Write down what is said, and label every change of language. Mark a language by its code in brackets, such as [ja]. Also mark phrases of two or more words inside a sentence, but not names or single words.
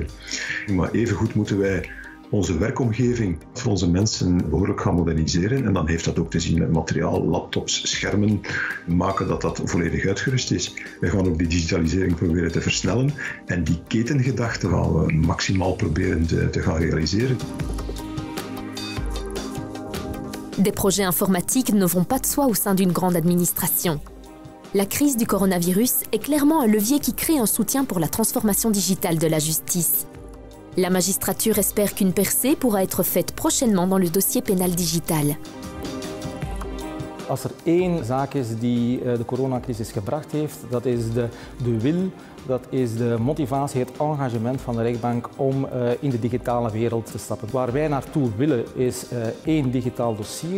[nl] Maar evengoed moeten wij onze werkomgeving voor onze mensen behoorlijk gaan moderniseren. En dan heeft dat ook te zien met materiaal, laptops, schermen, maken dat dat volledig uitgerust is. We gaan ook die digitalisering proberen te versnellen en die ketengedachte gaan we maximaal proberen te gaan realiseren. [fr] Des projets informatiques ne vont pas de soi au sein d'une grande administration. La crise du coronavirus est clairement un levier qui crée un soutien pour la transformation digitale de la justice. La magistrature espère qu'une percée pourra être faite prochainement dans le dossier pénal digital. [nl] Als er één zaak is die de coronacrisis gebracht heeft, dat is de wil, dat is de motivatie, het engagement van de rechtbank om in de digitale wereld te stappen. Waar wij naartoe willen is één digitaal dossier.